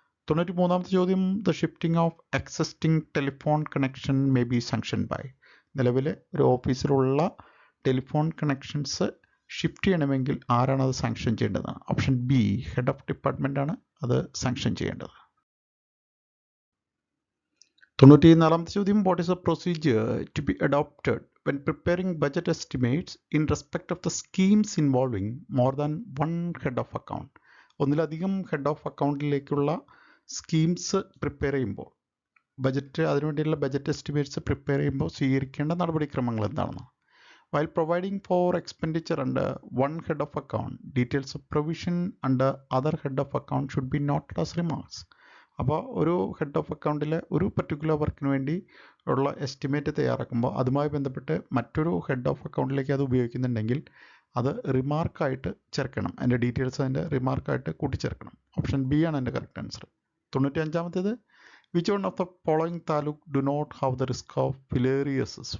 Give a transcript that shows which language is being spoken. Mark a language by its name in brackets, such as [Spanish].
[Malayalam] 93-ാമത്തെ ചോദ്യം, [English] The shifting of existing telephone connection may be sanction by. [Malayalam] നിലവിൽ ഒരു ഓഫീസിലുള്ള telephone connections shift ചെയ്യണമെങ്കിൽ ആരാണ് അത് സാങ്ഷൻ ചെയ്യേണ്ടത്? Option B, head of department ആണ് അത് സാങ്ഷൻ ചെയ്യേണ്ടത്. 94-ാമത്തെ ചോദ്യം, [English] What is a procedure to be adopted when preparing budget estimates in respect of the schemes involving more than one head of account? [Malayalam] ഒന്നിലധികം head of അക്കൗണ്ടിലേക്കുള്ള schemes prepare ചെയ്യുമ്പോൾ അതിനുവേണ്ടിയുള്ള budget estimates prepare ചെയ്യുമ്പോൾ സ്വീകരിക്കേണ്ട നടപടിക്രമങ്ങൾ എന്താണെന്ന്. [English] While providing for expenditure under one head of account, details of provision under other head of account should be noted as remarks. [Malayalam] അപ്പോൾ ഒരു head of അക്കൗണ്ടിലെ ഒരു പർട്ടിക്കുലർ വർക്കിന് വേണ്ടി ഉള്ള എസ്റ്റിമേറ്റ് തയ്യാറാക്കുമ്പോൾ അതുമായി ബന്ധപ്പെട്ട് മറ്റൊരു ഹെഡ് ഓഫ് അക്കൗണ്ടിലേക്ക് അത് ഉപയോഗിക്കുന്നുണ്ടെങ്കിൽ അത് റിമാർക്കായിട്ട് ചേർക്കണം. അതിൻ്റെ ഡീറ്റെയിൽസ് അതിൻ്റെ റിമാർക്കായിട്ട് കൂട്ടിച്ചേർക്കണം. ഓപ്ഷൻ ബി ആണ് എൻ്റെ correct answer. 95-ാമത്തേത്, [English] Which one of the following taluk do not have the risk of filariasis?